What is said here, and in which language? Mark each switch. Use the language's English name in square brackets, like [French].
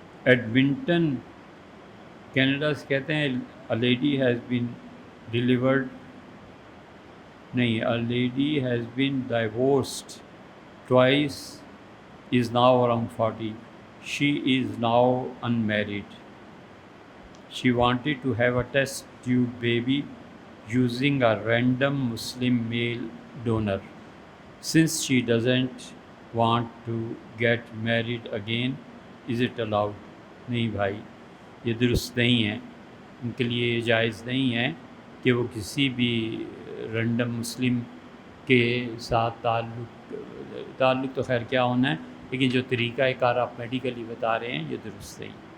[Urdu] Edmonton Canada سے کہتے ہیں [English] a lady has been delivered [Urdu] نہیں [English] a lady has been divorced twice, is now around 40. She is now unmarried. She wanted to have a test tube baby using a random Muslim male donor. Since she doesn't want to get married again, is it allowed? [Urdu] نہیں بھائی، یہ درست نہیں ہے، ان کے لیے یہ جائز نہیں ہے کہ وہ کسی بھی رینڈم مسلم کے ساتھ تعلق تو خیر کیا ہونا ہے، لیکن جو طریقہ کار آپ میڈیکلی بتا رہے ہیں یہ درست نہیں۔